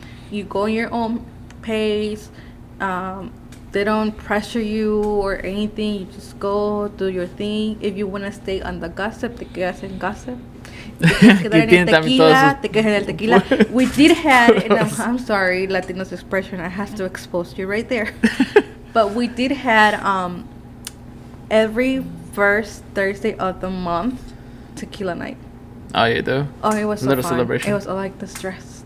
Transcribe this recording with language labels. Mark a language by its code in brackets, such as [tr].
[en] You go in your own pace. They don't pressure you or anything. You just go do your thing. If you want to stay on the gossip, [es] te quedas en gossip. Te quedas en el tequila, te quedas en el tequila. [en] We did have, and I'm sorry, Latinos expression, I have to expose you right there. But we did had every first Thursday of the month tequila night. Oh, you do? Oh, it was so little fun. celebration. It was like the stress.